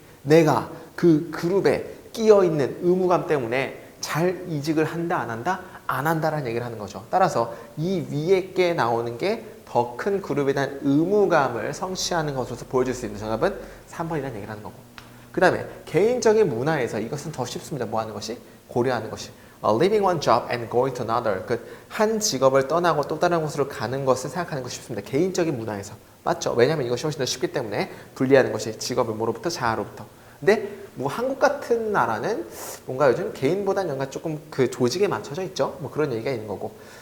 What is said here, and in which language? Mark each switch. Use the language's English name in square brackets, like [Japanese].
[Korean] 내가 그 그룹에 끼어 있는 의무감 때문에 잘 이직을 한다, 안 한다? 안 한다라는 얘기를 하는 거죠. 따라서 이 위에 게 나오는 게 더 큰 그룹에 대한 의무감을 성취하는 것으로서 보여줄 수 있는 정답은 3번이라는 얘기를 하는 거고. 그 다음에 개인적인 문화에서 이것은 더 쉽습니다. 뭐 하는 것이? 고려하는 것이. [English] Leaving one job and going to another. [Korean] 한 직업을 떠나고 또 다른 곳으로 가는 것을 생각하는 것이 쉽습니다. 개인적인 문화에서. 맞죠? 왜냐하면 이것이 훨씬 더 쉽기 때문에 분리하는 것이 직업을 뭐로부터? 자아로부터. 근데 뭐 한국 같은 나라는 뭔가 요즘 개인보다는 뭔가 조금 그 조직에 맞춰져 있죠. 뭐 그런 얘기가 있는 거고.